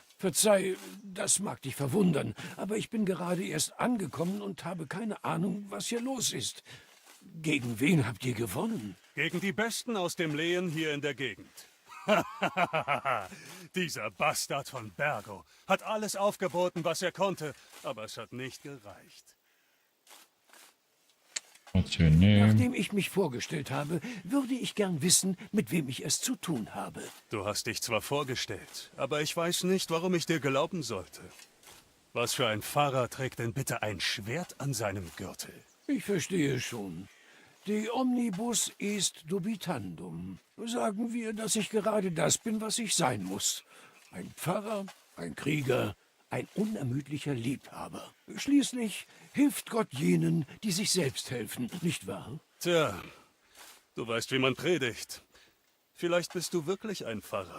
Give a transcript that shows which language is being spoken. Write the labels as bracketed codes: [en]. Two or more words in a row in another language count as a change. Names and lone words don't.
[de] Verzeih, das mag dich verwundern, aber ich bin gerade erst angekommen und habe keine Ahnung, was hier los ist. Gegen wen habt ihr gewonnen? Gegen die Besten aus dem Lehen hier in der Gegend. Dieser Bastard von Bergo hat alles aufgeboten, was er konnte, aber es hat nicht gereicht. [en] What's your name? [de] Nachdem ich mich vorgestellt habe, würde ich gern wissen, mit wem ich es zu tun habe. Du hast dich zwar vorgestellt, aber ich weiß nicht, warum ich dir glauben sollte. Was für ein Pfarrer trägt denn bitte ein Schwert an seinem Gürtel? Ich verstehe schon. [la] De omnibus est dubitandum. [de] Sagen wir, dass ich gerade das bin, was ich sein muss. Ein Pfarrer, ein Krieger, ein unermüdlicher Liebhaber. Schließlich hilft Gott jenen, die sich selbst helfen, nicht wahr? Tja, du weißt, wie man predigt. Vielleicht bist du wirklich ein Pfarrer.